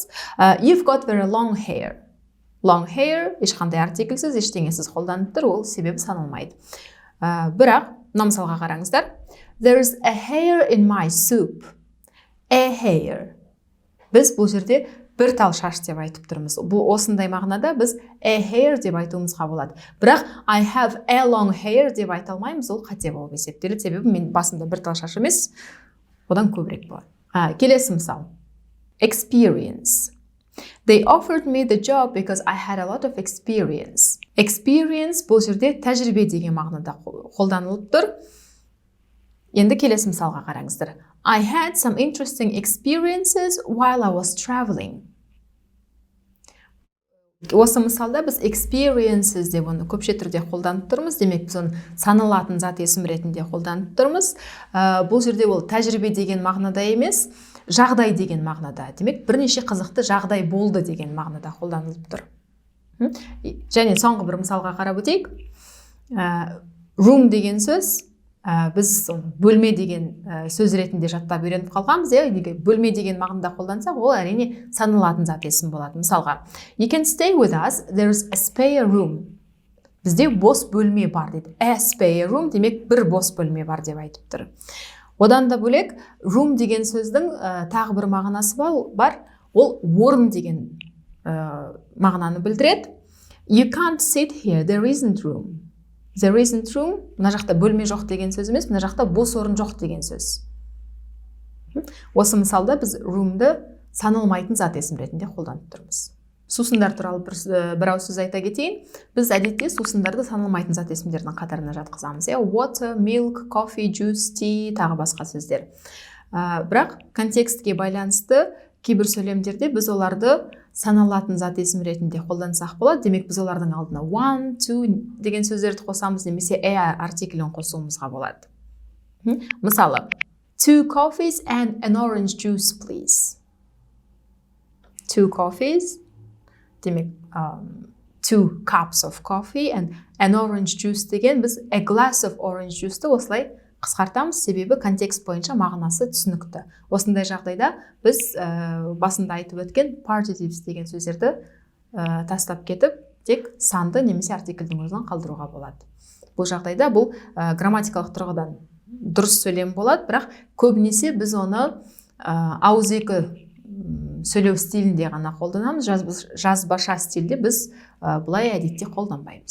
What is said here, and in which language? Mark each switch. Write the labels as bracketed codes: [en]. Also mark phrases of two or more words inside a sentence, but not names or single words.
[en] You've got very long hair. Long hair [kk] ешқандай артиклсіз, ештеңесіз қолданып тұр, ол себебі саналмайды. Бірақ, мына мысалға қараңыздар. [en] There's a hair in my soup. A hair. [kk] Біз бұл жерде бір тал шаш деп айтып тұрмыз. Бұл осындай мағынада біз [en] a hair [kk] деп айтуымызға болады. Бірақ [en] I have a long hair [kk] деп айта алмаймыз, ол қате болып есептеледі, себебі мен басымда бір тал шаш емес, одан көбірек болады. Келесі мысал. [en] Experience. They offered me the job because I had a lot of experience. [kk] Experience бұл жерде тәжірибе деген мағынада қолданылып тұр. Енді келесі мысалға қараңыздар. [en] I had some interesting experiences while I was traveling. [kk] Осы мысалда біз experiences деп оны көпше түрде қолданып тұрмыз. Демек, біз оны саналатын зат есім ретінде қолданып тұрмыз. Бұл жерде ол тәжірибе деген мағынада емес, жағдай деген мағынада. Демек, бірнеше қызықты жағдай болды деген мағынада қолданылып тұр. Және соңғы бір мысалға қарап өтейік. Room деген сөз, біз бөлме деген сөз ретінде жаттап үйреніп қалғанбыз. Бөлме деген мағынада қолдансақ, ол әрине саналатын зат есім болады. Мысалға, [en] you can stay with us, there's a spare room. [kk] Бізде бос бөлме бар дейді. [en] A spare room [kk] демек бір бос бөлме бар деп айтып тұр. Одан да бөлек, room деген сөздің тағы бір мағынасы бар, ол орын деген мағынаны білдіреді. [en] You can't sit here, there isn't room. There isn't room, [kk] мына жақта бөлме жоқ деген сөз емес, мына жақта бос орын жоқ деген сөз. Осы мысалда біз room'ды саналмайтын зат есім ретінде қолданып тұрмыз. Сусындар туралы бір ауыз сөз айта кетейін. Біз әдетте сусындарды саналмайтын зат есімдердің қатарына жатқызамыз. [en] Water, milk, coffee, juice, tea, [kk] тағы басқа сөздер. Бірақ контекстке байланысты кейбір сөйлемдерде біз оларды саналатын зат есім ретінде қолдансақ болады. Демек біз олардың алдына [en] one, two [kk] деген сөздерді қосамыз, немесе артиклін қосуымызға болады. [en] Мысалы, 2 coffees and an orange juice, please. 2 coffees, демек 2 cups of coffee and an orange juice [kk] деген біз [en] a glass of orange juice'ті [kk] осылай қысқартамыз, себебі контекст бойынша мағынасы түсінікті. Осындай жағдайда біз басында айтып өткен partitives деген сөздерді тастап кетіп, тек санды немесе артиклдің өзін қалдыруға болады. Бұл жағдайда бұл грамматикалық тұрғыдан дұрыс сөйлем болады, бірақ көбінесе біз оны ауызекі сөйлеу стилінде ғана қолданамыз, жазбаша стилде біз бұлай әдетте қолданбаймыз.